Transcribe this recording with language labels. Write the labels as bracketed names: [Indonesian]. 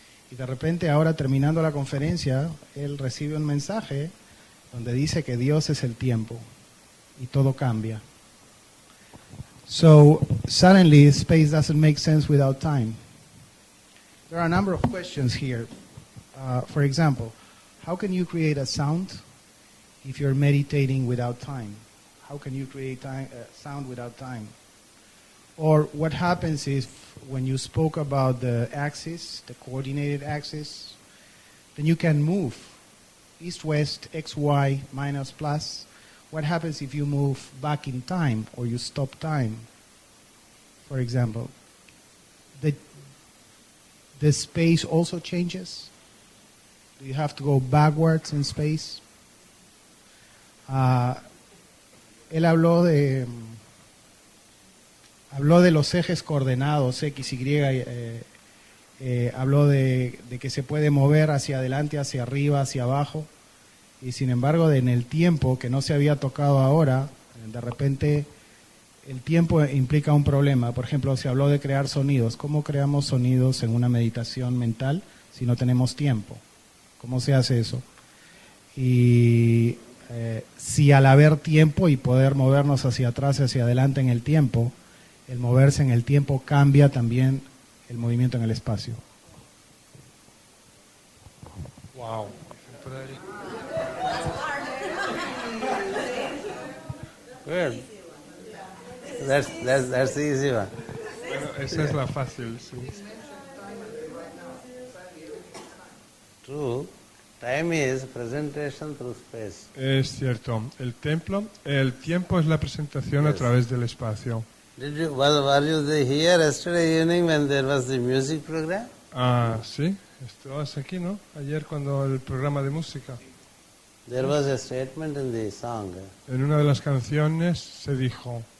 [Spanish] Y de repente ahora, terminando la conferencia, él recibe un mensaje donde dice que Dios es el tiempo y todo cambia. [English] So suddenly space doesn't make sense without time. There are a number of questions here. For example, how can you create a sound if you're meditating without time? How can you create sound without time? Or what happens if when you spoke about the axis, the coordinated axis, then you can move east, west, x, y, minus, plus. What happens if you move back in time or you stop time? For example, the the space also changes? Do you have to go backwards in space? [Spanish] Él habló de los ejes coordenados X, Y, habló de que se puede mover hacia adelante, hacia arriba, hacia abajo, y sin embargo en el tiempo, que no se había tocado ahora, de repente el tiempo implica un problema. Por ejemplo, se habló de crear sonidos. ¿Cómo creamos sonidos en una meditación mental si no tenemos tiempo? ¿Cómo se hace eso? Y si al haber tiempo y poder movernos hacia atrás y hacia adelante en el tiempo, el moverse en el tiempo cambia también el movimiento en el espacio. [English] Wow. Good. That's the easy one. [Spanish] Bueno, esa es la fácil, sí. [English] True. Time is presentation through space. [Spanish] Es cierto. El tiempo es la presentación a [English] Yes. [Spanish] través del espacio. [English] Were you here yesterday evening when there was the music program? [Spanish] Ah, sí. Estabas aquí, ¿no? Ayer cuando el programa de música. [English] There was a statement in the song, [Spanish] En una de las canciones se dijo,